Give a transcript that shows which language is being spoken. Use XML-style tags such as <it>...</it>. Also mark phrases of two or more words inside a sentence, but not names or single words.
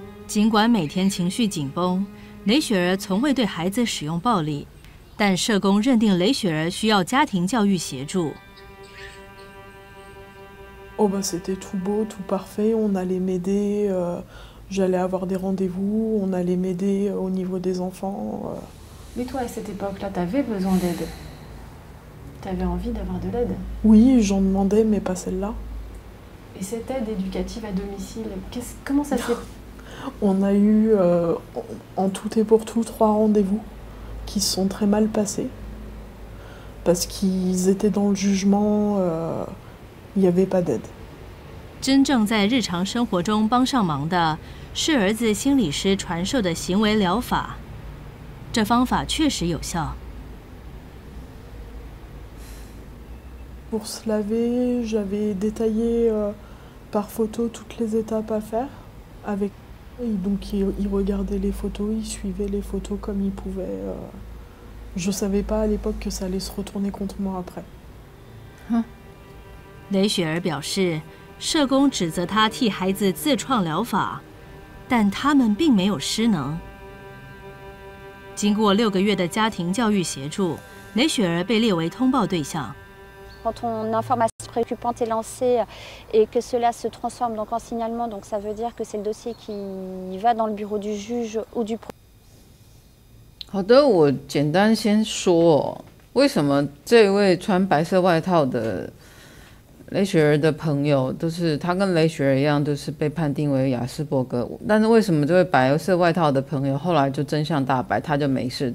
<zh>尽管每天情绪紧绷，雷雪儿从未对孩子使用暴力，但社工认定雷雪儿需要家庭教育协助。</zh> <fr>Oh bah c'était tout beau, tout parfait, on allait m'aider, j'allais avoir des rendez-vous, on allait m'aider au niveau des enfants. Mais toi, à cette époque-là, t'avais besoin d'aide. T'avais envie d'avoir de l'aide. Oui, j'en demandais, mais pas celle-là. Et cette aide éducative à domicile, comment ça s'est... On a eu, en tout et pour tout, 3 rendez-vous qui se sont très mal passés. Parce qu'ils étaient dans le jugement, il n'y avait pas d'aide.</fr> <zh>真正在日常生活中帮上忙的是儿子心理师传授的行为疗法，这方法确实有效。</zh> <fr>Pour se laver, j'avais détaillé par photo toutes les étapes à faire. Avec... Donc il regardait les photos, il suivait les photos comme il pouvait. Je ne savais pas à l'époque que ça allait se retourner contre moi après.</fr> <zh>雷雪儿表示，社工指责她替孩子自创疗法，但他们并没有失能。经过6个月的家庭教育协助，雷雪儿被列为通报对象。</zh> <fr>Quand une information préoccupante est lancée et que cela se transforme donc en signalement, donc ça veut dire que c'est le dossier qui va dans le bureau du juge ou du procureur.</fr> <zh>好的，我简单先说，为什么这位穿白色外套的雷雪儿的朋友，都是他跟雷雪儿一样，都是被判定为亚斯伯格。但是为什么这位白色外套的朋友后来就真相大白，他就没事？</zh>